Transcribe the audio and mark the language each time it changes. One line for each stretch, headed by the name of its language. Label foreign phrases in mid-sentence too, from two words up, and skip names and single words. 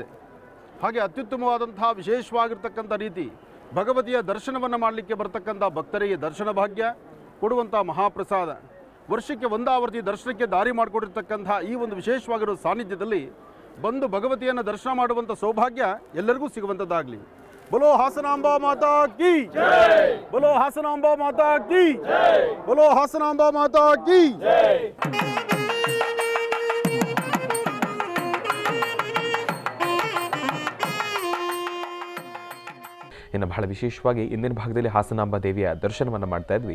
Kannada: ಹಾಗೆ ಅತ್ಯುತ್ತಮವಾದಂತಹ ವಿಶೇಷವಾಗಿರ್ತಕ್ಕಂಥ ರೀತಿ ಭಗವತಿಯ ದರ್ಶನವನ್ನು ಮಾಡಲಿಕ್ಕೆ ಬರ್ತಕ್ಕಂಥ ಭಕ್ತರಿಗೆ ದರ್ಶನ ಭಾಗ್ಯ ಕೊಡುವಂಥ ಮಹಾಪ್ರಸಾದ, ವರ್ಷಕ್ಕೆ ಒಂದಾವರ್ತಿ ದರ್ಶನಕ್ಕೆ ದಾರಿ ಮಾಡಿಕೊಟ್ಟಿರ್ತಕ್ಕಂಥ ಈ ಒಂದು ವಿಶೇಷವಾಗಿರೋ ಸಾನ್ನಿಧ್ಯದಲ್ಲಿ ಬಂದು ಭಗವತಿಯನ್ನು ದರ್ಶನ ಮಾಡುವಂಥ ಸೌಭಾಗ್ಯ ಎಲ್ಲರಿಗೂ ಸಿಗುವಂಥದ್ದಾಗಲಿ.
Hindi: बोलो हासनांबा माता की जय, बोलो हासनांबा माता की जय, बोलो हासनांबा माता की जय.
Kannada: ಇನ್ನು ಬಹಳ ವಿಶೇಷವಾಗಿ ಇಂದಿನ ಭಾಗದಲ್ಲಿ ಹಾಸನಾಂಬಾ ದೇವಿಯ ದರ್ಶನವನ್ನು ಮಾಡ್ತಾ ಇದ್ವಿ.